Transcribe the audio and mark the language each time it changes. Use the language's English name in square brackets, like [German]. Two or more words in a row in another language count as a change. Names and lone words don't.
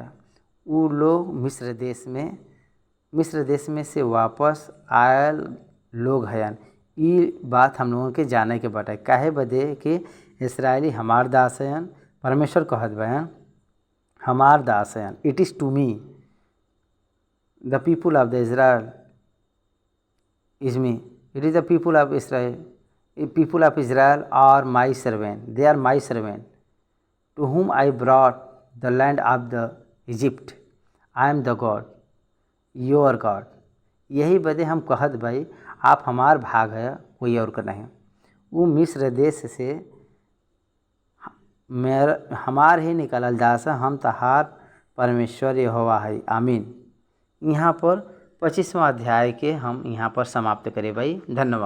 [Bhojpuri] उ लोग मिस्र देश में से वापस आयल लोग हयन। ये बात हम लोगों के जाने के बाटे। काहे बदे कि इस्राएली हमार दास हयन, परमेश्वर कहत बयान हमार दास हयन। [English] It is to me the people of the Israel is me, it is the people of Israel are my servant, they are my servant, to whom I brought the land of the Egypt. I am the God, your God. [Bhojpuri] यही बदे हम कहत भाई आप हमार भाग है, कोई और का नहीं। वो मिस्र देश से हमार ही निकलल दास, हम तहार परमेश्वर यहोवा है, आमीन। यहाँ पर 25वां अध्याय के हम यहाँ पर समाप्त करें भाई।